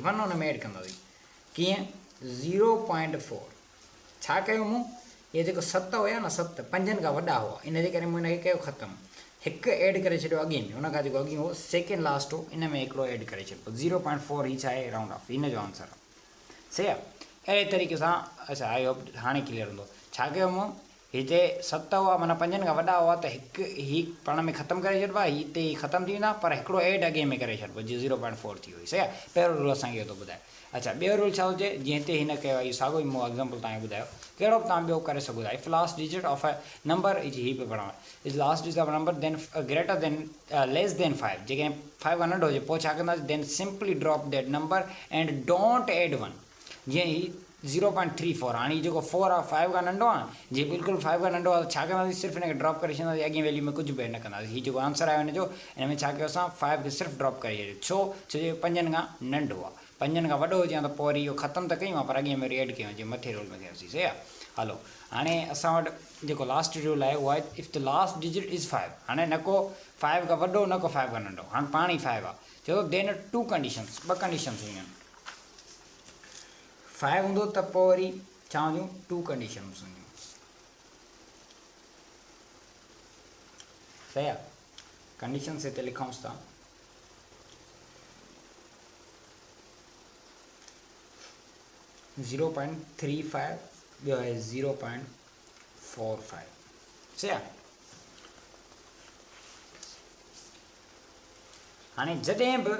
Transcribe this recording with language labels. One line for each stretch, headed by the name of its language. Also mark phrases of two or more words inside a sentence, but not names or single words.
Sindhi: 1 हुन में ऐड कंदासीं कीअं 0.4 छा कयूं मूं इहे जेको 7 हुया न 7 5 खां वॾा हुआ इन जे करे मूं हिनखे कयो ख़तमु हिकु ऐड करे छॾियो अॻे में हुन खां जेको अॻे हो
English: second last
Sindhi: हो इन में हिकिड़ो ऐड करे छॾियो 0.4 ही छा आहे
English: round off
Sindhi: हिन जो आंसर आहे सही आहे अहिड़े तरीक़े सां अच्छा
English: I hope
Sindhi: हाणे क्लियर हूंदो छा कयो मूं हिते 7 हुआ माना 5 खां वॾा हुआ त हिकु हीउ पाण में ख़तमु करे छॾिबो आहे हिते ख़तमु थी वेंदा पर हिकिड़ो ऐड अॻे में करे छॾिबो जीअं 0.4 थी वई सही आहे पहिरियों रूल असांखे इहो थो ॿुधाए अच्छा ॿियो रूल छा हुजे जीअं हिते हिन कयो आहे इहो साॻियो ई मूं एग्ज़ाम्पल तव्हांखे ॿुधायो कहिड़ो बि तव्हां ॿियो करे सघो था
English: if last digit of a number is
Sindhi: ही पियो पढ़ां
English: is last digit of number then greater than less than
Sindhi: 5 जेकॾहिं 5 खां नंढो हुजे पोइ छा कंदासीं
English: then simply drop that number and don't add
Sindhi: 1 जीअं ही 0.34 हाँ ये जो 4 आहे 5 का नंढो आहे जी बिल्कुलु 5 का नंढो आहे छा कंदासीं सिर्फ़ु हिनखे ड्रॉप करे छॾींदासीं अॻे वैल्यू में कुझु बि एड न कंदासीं हीउ जेको आंसर आयो हिनजो हिन में छा कयो असां 5 खे सिर्फ़ु ड्रॉप करे छॾियो छो जो 5 खां नंढो आहे 5 खां वॾो हुजे त पोइ वरी इहो ख़तमु त कयूं पर अॻे में वरी एड कयूं जीअं मथे रूल में कयोसीं सही आहे हलो हाणे असां वटि जेको लास्ट रूल आहे उहा आहे
English: if the last digit is
Sindhi: 5 हाणे न को 5 खां वॾो न को 5 खां नंढो हाणे पाण ई 5 आहे चयो
English: then 2 conditions 2 conditions
Sindhi: हुयूं 5 हूंदो त पोइ वरी छा हूंदियूं 2 कंडीशन्स हूंदियूं सही आहे कंडीशन्स हिते लिखूंसि था 0.35 ॿियो आहे 0.45 सही आहे हाणे जॾहिं बि